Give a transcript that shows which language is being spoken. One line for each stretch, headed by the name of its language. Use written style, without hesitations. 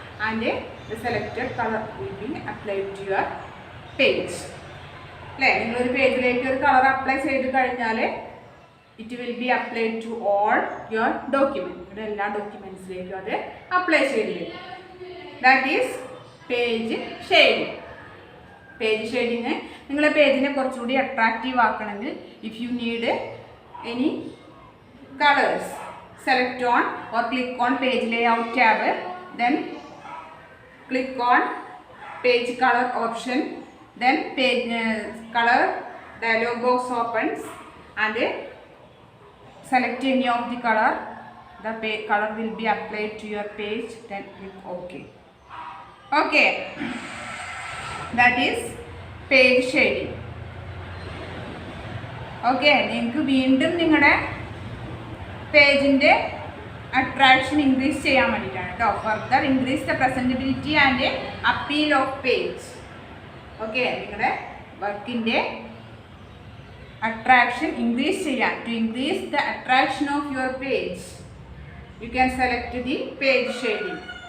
English: And the selected colour will be applied to your page.
Malayalam: നിങ്ങളൊരു പേജിലേക്ക് ഒരു colour apply ചെയ്ത് കഴിഞ്ഞാൽ
English: it will be applied to all your document.
Malayalam: എല്ലാ ഡോക്യുമെന്റ്സിലേക്കും അത് അപ്ലൈ ചെയ്ത് വരും.
English: That is page shading.
Malayalam: Page shading നിങ്ങളെ പേജിനെ കുറച്ചുകൂടി attractive ആക്കണമെങ്കിൽ
English: If you need any colours select on or click on page layout tab, then click on page color option, then page color dialog box opens and select any of the color. The color will be applied to your page, then click OK. Okay, that is page shading.
Malayalam: Okay, നിങ്ങൾക്ക് വീണ്ടും നിങ്ങളുടെ പേജിൻ്റെ attraction increase ചെയ്യാൻ വേണ്ടിയിട്ടാണ് കേട്ടോ.
English: Further increase the presentability and appeal of page.
Malayalam: Okay, നിങ്ങളുടെ വർക്കിൻ്റെ attraction increase ചെയ്യാൻ,
English: To increase the attraction of your page, you can select the page shading.